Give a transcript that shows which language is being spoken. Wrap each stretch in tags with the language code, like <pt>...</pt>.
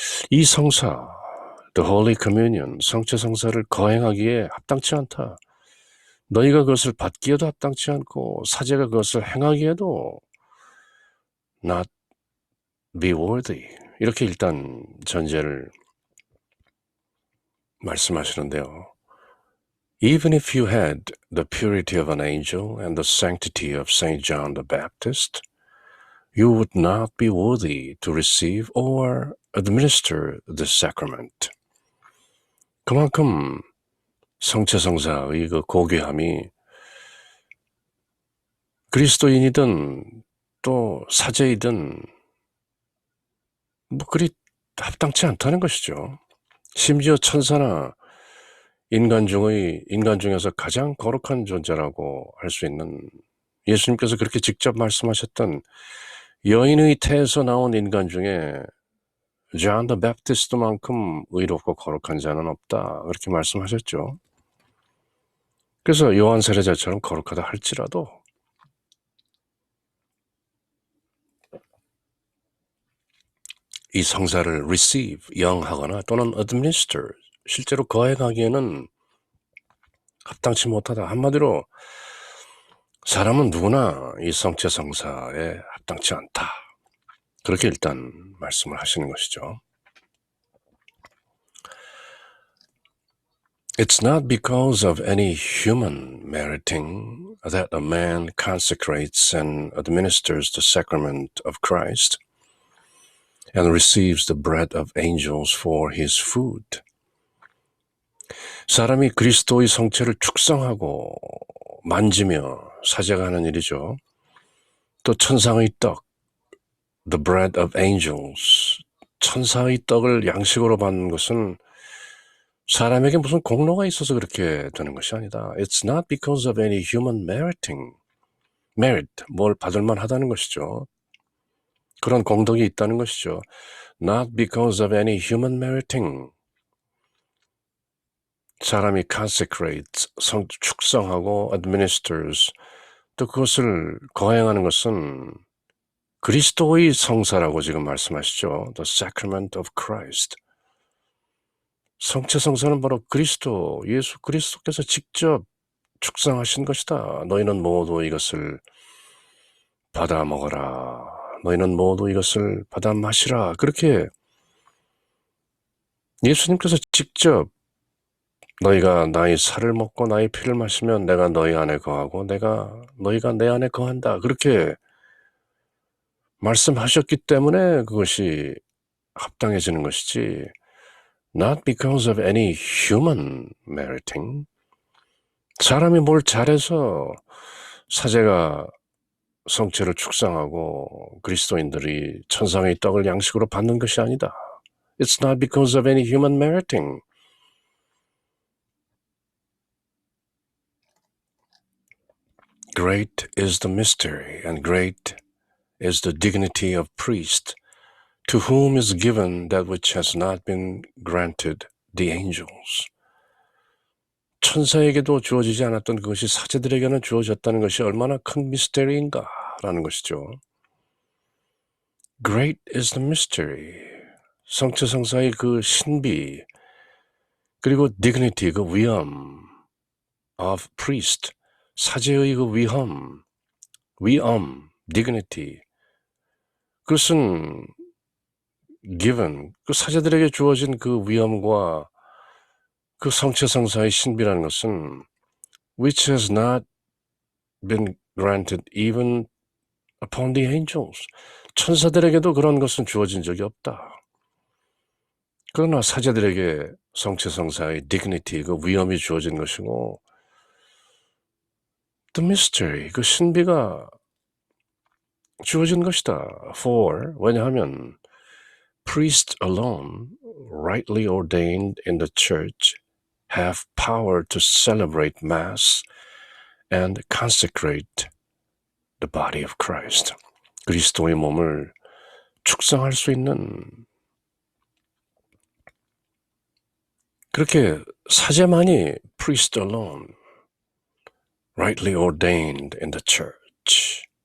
<ko>이 성사,</ko> <en>the Holy Communion,</en> <ko>성체 성사를 거행하기에 합당치 않다. 너희가 그것을 받기에도 합당치 않고 사제가 그것을 행하기에도</ko> <en>not be worthy.</en> <ko>이렇게 일단 전제를 말씀하시는데요.</ko> <en>Even if you had the purity of an angel and the sanctity of Saint John the Baptist, you would not be worthy to receive or administer the sacrament.</en> <ko>그만큼 성체성사의 그 고귀함이 그리스도인이든 또 사제이든 뭐 그리 합당치 않다는 것이죠. 심지어 천사나 인간 중에서 가장 거룩한 존재라고 할 수 있는 예수님께서 그렇게 직접 말씀하셨던 여인의 태에서 나온 인간 중에 존 더 베프티스트만큼 의롭고 거룩한 자는 없다. 그렇게 말씀하셨죠. 그래서 요한 세례자처럼 거룩하다 할지라도 이 성사를 receive, 영하거나 또는 administer, 실제로 거행하기에는 합당치 못하다. 한마디로 사람은 누구나 이 성체 성사에 합당치 않다. 그렇게 일단 말씀을 하시는 것이죠.</ko> <en>It's not because of any human meriting that a man consecrates and administers the sacrament of Christ and receives the bread of angels for his food.</en> <ko>사람이 그리스도의 성체를 축성하고 만지며 사제가 하는 일이죠. 또 천상의 떡,</ko> <en>the bread of angels,</en> <ko>천사의 떡을 양식으로 받는 것은 사람에게 무슨 공로가 있어서 그렇게 되는 것이 아니다.</ko> <en>It's not because of any human meriting.</en> <ko>merit, 뭘 받을 만하다는 것이죠. 그런 공덕이 있다는 것이죠.</ko> <en>Not because of any human meriting.</en> <ko>사람이 consecrates, 축성하고 administers, 또 그것을 거행하는 것은 그리스도의 성사라고 지금 말씀하시죠.</ko> <en>The sacrament of Christ.</en> <ko>성체 성사는 바로 그리스도, 예수 그리스도께서 직접 축성하신 것이다. 너희는 모두 이것을 받아 먹어라. 너희는 모두 이것을 받아 마시라. 그렇게 예수님께서 직접 너희가 나의 살을 먹고 나의 피를 마시면 내가 너희 안에 거하고 너희가 내 안에 거한다. 그렇게 말씀하셨기 때문에 그것이 합당해지는 것이지</ko> <en>not because of any human meriting.</en> <ko>사람이 뭘 잘해서 사제가 성체를 축상하고 그리스도인들이 천상의 떡을 양식으로 받는 것이 아니다.</ko> <en>It's not because of any human meriting. Great is the mystery and great is the dignity of priest, to whom is given that which has not been granted the angels.</en> <ko>천사에게도 주어지지 않았던 그것이 사제들에게는 주어졌다는 것이 얼마나 큰 미스테리인가라는 것이죠.</ko> <en>Great is the mystery.</en> <ko>성체 성사의 그 신비, 그리고 dignity, 그 위엄</ko> <en>of priest,</en> <ko>사제의 그 위엄, dignity. 그것은 given, 그 사제들에게 주어진 그 위엄과 그 성체 성사의 신비라는 것은</ko> <en>which has not been granted even upon the angels.</en> <ko>천사들에게도 그런 것은 주어진 적이 없다. 그러나 사제들에게 성체성사의 dignity, 그 위엄이 주어진 것이고</ko> <en>the mystery,</en> <ko>그 신비가 주어진 것이다.</ko> <en>For,</en> <ko>왜냐하면</ko> <en>priests alone, rightly ordained in the church, have power to celebrate Mass and consecrate the body of Christ.</en> <ko>그리스도의 몸을 축성할 수 있는, 그렇게 사제만이</ko> <en>priest alone, rightly ordained in the church.</en>